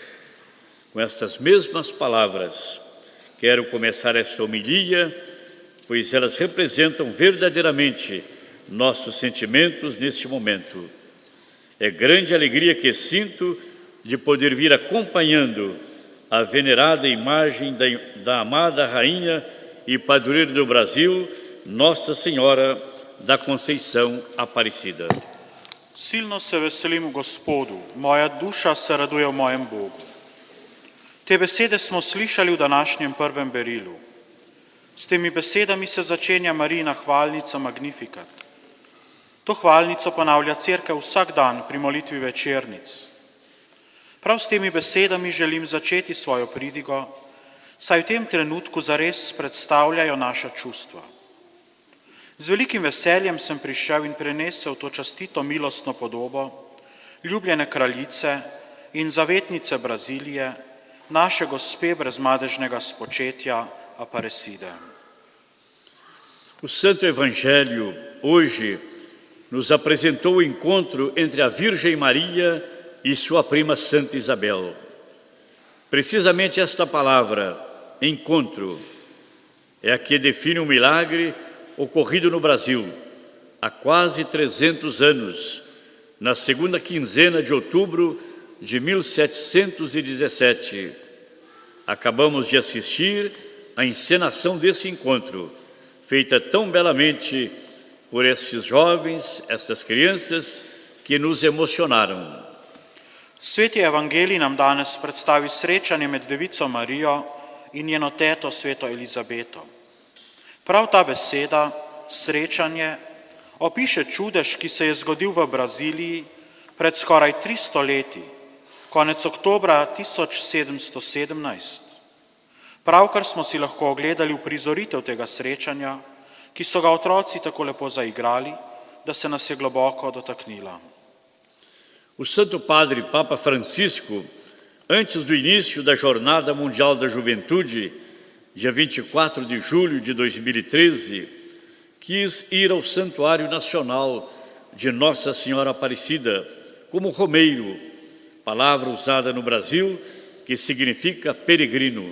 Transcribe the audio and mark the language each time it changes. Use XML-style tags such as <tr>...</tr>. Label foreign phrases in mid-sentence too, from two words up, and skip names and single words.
<pt>Com estas mesmas palavras, quero começar esta homilia, pois elas representam verdadeiramente nossos sentimentos neste momento. É grande alegria que sinto de poder vir acompanhando a venerada imagem da amada Rainha e Padroeira do Brasil, Nossa Senhora da Conceição Aparecida.</pt> <sl>Silno se veselim v Gospodu, moja duša se raduje v mojem Bogu. Te besede smo slišali v današnjem prvem berilu. S temi besedami se začenja Marijina hvalnica Magnificat. To hvalnico ponavlja Cerkev vsak dan pri molitvi večernic. Prav s temi besedami želim začeti svojo pridigo, saj v tem trenutku zares predstavljajo naša čustva. Z velikim veseljem sem prišel in prenesel to častito milostno podobo ljubljene kraljice in zavetnice Brazilije, naše gospe brezmadežnega spočetja Aparecida.</sl> <pt>O Santo Evangelho hoje nos apresentou o encontro entre a Virgem Maria e sua prima Santa Isabel. Precisamente esta palavra, encontro, é a que define um milagre ocorrido no Brasil há quase 300 anos, na segunda quinzena de outubro de 1717. Acabamos de assistir à encenação desse encontro, feita tão belamente por esses jovens, essas crianças, que nos emocionaram.</pt> <sl>Sveti Evangelij nam danes predstavi srečanje med Devico Marijo in njeno teto sveto Elizabeto. Prav ta beseda, srečanje, opiše čudež, ki se je zgodil v Braziliji pred skoraj 300 leti, konec oktobra 1717. Pravkar smo si lahko ogledali uprizoritev tega srečanja, ki so ga otroci tako lepo zaigrali, da se nas je globoko dotaknila.</sl> <pt>O Santo Padre Papa Francisco, antes do início da Jornada Mundial da Juventude, dia 24 de julho de 2013, quis ir ao Santuário Nacional de Nossa Senhora Aparecida como romeiro, palavra usada no Brasil que significa peregrino.</pt>